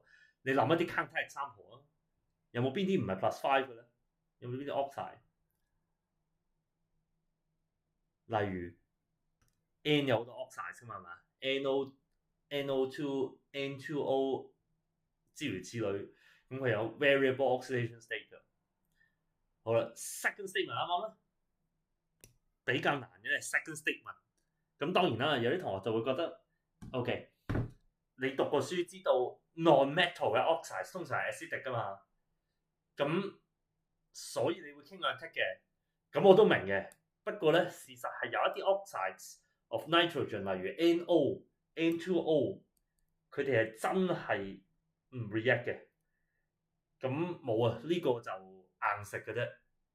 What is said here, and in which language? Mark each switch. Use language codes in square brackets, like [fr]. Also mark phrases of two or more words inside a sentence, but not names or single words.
[yue] 你諗一啲 [en] counter example [yue] 啊，有冇邊啲唔係 plus 5嘅咧？有冇邊啲 oxide？例如 N 有好多 oxide 噶嘛，係嘛？NO、NO2、N2O 諸如此類，咁佢有 [en] variable oxidation state [yue] 嘅。好啦 ， [en] second statement [yue] 啱唔啱咧？比較難嘅係 [en] second statement。 [yue] 咁當然啦，有啲同學就會覺得 OK，你讀過書知道 non-metal 嘅 oxide 通常係 acidic 噶嘛，咁所以你會傾向 tick 嘅，咁我都明嘅。不過咧，事實係有一啲 [en] oxides of nitrogen， [yue] 例如 NO、N2O，佢哋係真係唔 react 嘅。咁冇啊，呢個就硬食嘅啫。